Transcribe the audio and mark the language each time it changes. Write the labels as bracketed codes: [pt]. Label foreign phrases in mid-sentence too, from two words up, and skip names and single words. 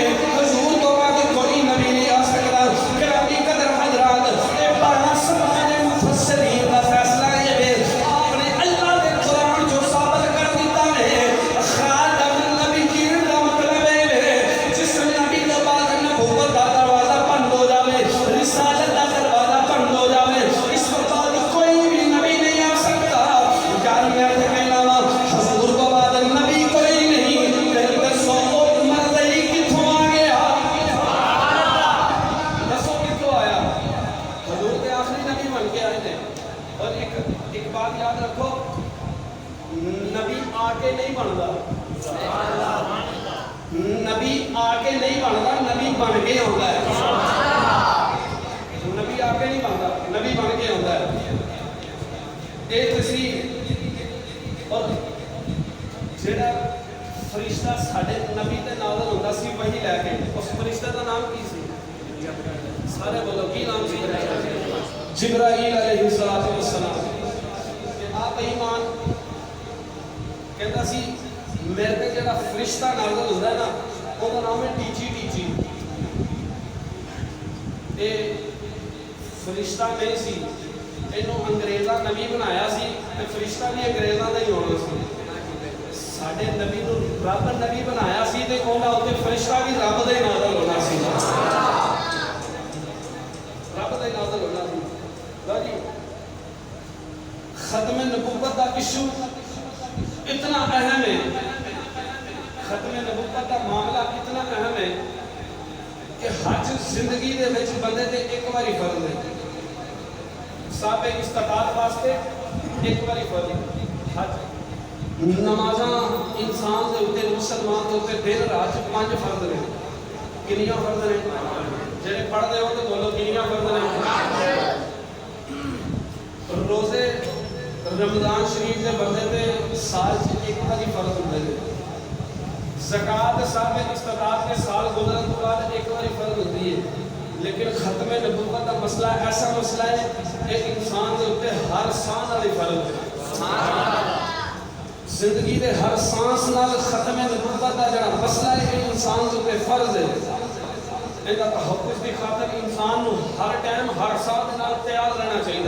[ur] حضور کو بعد کوئی نبی نہیں آ سکتا. گرامی قدر حضرات, اے 12 سمانے مفسرین کا فیصلہ یہ ہے آپ نے اللہ کے قرآن جو ثابت کر دیتا ہے [ar] خاتم النبیین [ur] کا مطلب ہے جس نبی کے بعد نبوت کا دروازہ بند ہو جاوے, رسالت کا دروازہ بند ہو جاوے, اس کے بعد کوئی بھی نبی نہیں آ سکتا. [pa] یار میں تو کہنا وا حضور کو بعد نبی کوئی نہیں. دسو مرضی کتھوں آ گیا؟ دسو کتھوں آیا؟ [ur] حضور کے آخری نبی بن کے آئے تھے. اور ایک بات یاد رکھو, نبی آ کے نہیں بنتا. نبی آ کے نہیں بنتا, نبی بن کے آتا ہے. نبی آ کے نہیں بنتا, نبی بن کے آتا ہے. [pa] ایک تصریح اور جڑا فرشتہ ساڈے نبی تے نازل ہوندا سی وحی لے کے, اس فرشتہ دا نام کی سی؟ سارے بولو کی نام سی؟ جبرائیل [ar] علیہ السلام. [pa] آپ ایمان کہتا سی میرے تے جڑا فرشتہ نازل ہوندا ہے نا او دا نام ہے ٹیچی. اے فرشتہ نہیں سی, اینو انگریزاں نبی بنایا سی تے فرشتہ بھی انگریزاں دا ہی ہونا سی. ساڈے نبی نو رب نبی بنایا سی تے اوندا اوتے فرشتہ بھی رب دا ہی نازل ہونا سی. رب دا ہی نازل ہونا سی. [ur] جی ختم نبوت کا ایشو اتنا اہم ہے. ختم نبوت کا معاملہ اتنا اہم ہے کہ [pa] حج زندگی دے وچ بندے تے ایک باری فرض ہے. صاحب استطاعت واسطے ایک باری فرض ہے حج. نمازاں انسان دے اوتے مسلمان دے اوتے دن رات 5 فرض نے. کنیاں فرض نے؟ جڑے پڑھدے ہو تے بولو کنیاں فرض نے؟ روزے رمضان شریف دے بندے تے سال ایک باری فرض ہوندے نے. [ur] زکات صاحب استطاعت کے سال [pa] گزرن تو بعد [ur] ایک باری فرض ہوتی ہے. لیکن ختم نبوت کا مسئلہ ایسا مسئلہ ہے کہ انسان کے اوپر ہر سان والی فرض ہے، [pa] زندگی دے ہر سانس نال [ur] ختم نبوت کا جڑا مسئلہ ہے کہ انسان کے اوپر فرض ہے، ان کا تحفظ کی خاطر [pa] انسان نو ہر ٹائم ہر ساتھ نال تیار [ur] رہنا چاہیے۔